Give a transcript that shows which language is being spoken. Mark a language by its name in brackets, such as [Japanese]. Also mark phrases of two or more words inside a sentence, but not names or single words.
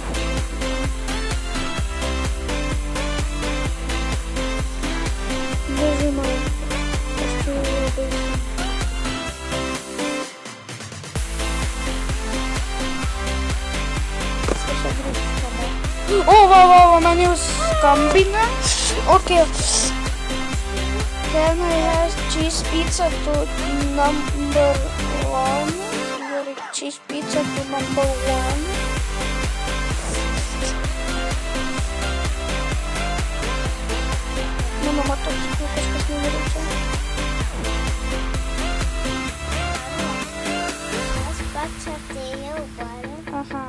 [Lithuanian] Nežinau. Aš tai labai. O, man jau skambina. Okay. [English] Can I have cheese pizza to number 1? Cheese pizza to number 1. [Lithuanian] Mano, matau, kažkas negerai. Aš pats atėjau, bara. Aha.